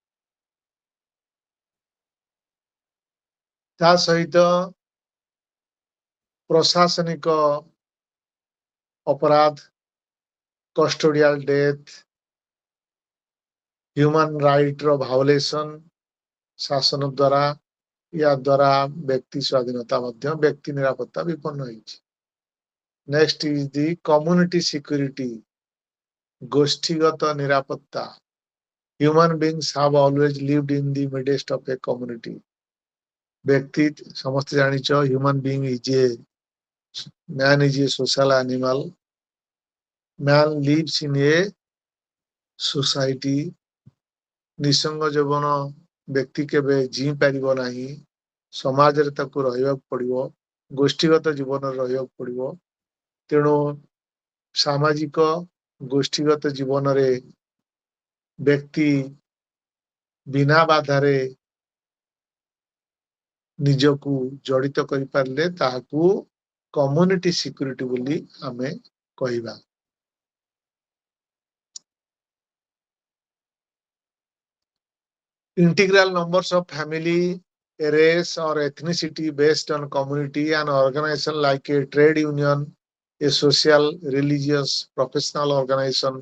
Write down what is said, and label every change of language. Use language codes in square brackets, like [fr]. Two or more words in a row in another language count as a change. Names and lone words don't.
[or] ତା ସହିତ ପ୍ରଶାସନିକ ଅପରାଧ, [en] custodial death, human right violation [or] ଶାସନ ଦ୍ୱାରା, ୟା ଦ୍ୱାରା ବ୍ୟକ୍ତି ସ୍ୱାଧୀନତା ମଧ୍ୟ ବ୍ୟକ୍ତି ନିରାପତ୍ତା ବିପନ୍ନ ହେଇଛି। [en] next is the community security, [or] ଗୋଷ୍ଠୀଗତ ନିରାପତ୍ତା। [en] Human beings have always lived in the midst of a community. [or] ବ୍ୟକ୍ତି ସମସ୍ତେ ଜାଣିଛ, [en] human being is a man is a social animal. Man lives in a society. [or] ନିସଙ୍ଗ ଜୀବନ ବ୍ୟକ୍ତି କେବେ ଜିଇ ପାରିବ ନାହିଁ, ସମାଜରେ ତାକୁ ରହିବାକୁ ପଡିବ, ଗୋଷ୍ଠୀଗତ ଜୀବନରେ ରହିବାକୁ ପଡିବ। ତେଣୁ ସାମାଜିକ ଗୋଷ୍ଠୀଗତ ଜୀବନରେ ବ୍ୟକ୍ତି ବିନା ବାଧାରେ ନିଜକୁ ଜଡ଼ିତ କରିପାରିଲେ ତାହାକୁ [en] community security [or] ବୋଲି ଆମେ କହିବା। [en] Integral numbers of family, a race or ethnicity based on community, an organization like a trade union, a social, religious, professional organization.